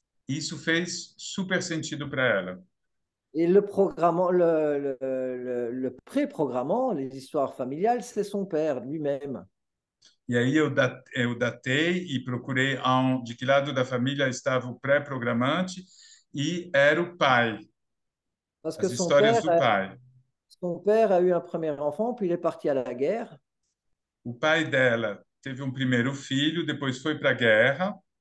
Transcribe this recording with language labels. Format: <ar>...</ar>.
<pt>Isso fez super sentido para ela.</pt> <fr>Et le programmant, le pré-programmant, les histoires familiales, c'est son père lui-même.</fr> <pt>E aí eu datei e procurei de que lado da família estava o pré-programante e era o pai,</pt> <fr>Parce que</fr> <pt>as histórias do pai.</pt> <fr>son père a eu un premier enfant, puis il est parti à la guerre.</fr> <pt>O pai dela teve um primeiro filho, depois foi para a guerra</pt>